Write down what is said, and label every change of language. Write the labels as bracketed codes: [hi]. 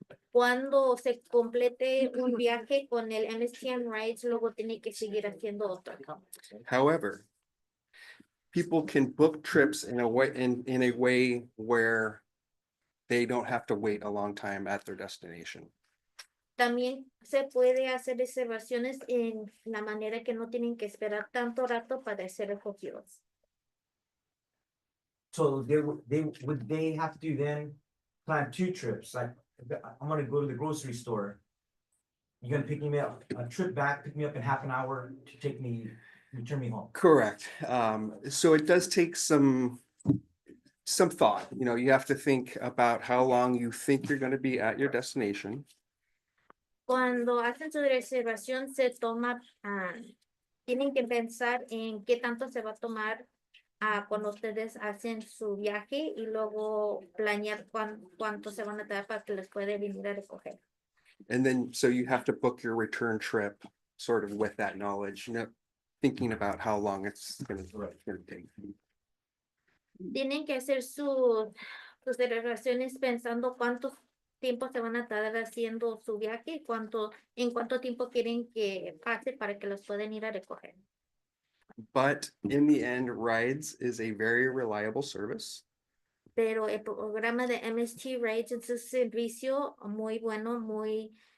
[es] Cuando se complete un viaje con el MST On Rides, luego tiene que seguir haciendo otro. [en] However, people can book trips in a way where they don't have to wait a long time at their destination. [es] También se puede hacer reservaciones en la manera que no tienen que esperar tanto rato para ser recogidos. [en] So would they have to then plan two trips? Like, I'm gonna go to the grocery store. You're gonna pick me up, a trip back, pick me up in half an hour to return me home. Correct. So it does take some thought. You have to think about how long you think you're going to be at your destination. [es] Cuando hacen su reservación, tienen que pensar en qué tanto se va a tomar cuando ustedes hacen su viaje y luego planear cuánto se van a tardar para que les pueda venir a recoger. [en] And then, so you have to book your return trip sort of with that knowledge, thinking about how long it's going to take. [es] Tienen que hacer sus reservaciones pensando cuánto tiempo se van a tardar haciendo su viaje y en cuánto tiempo quieren que pase para que los puedan ir a recoger. [en] But in the end, rides is a very reliable service. [es] Pero el programa de MST Rides es un servicio muy bueno, muy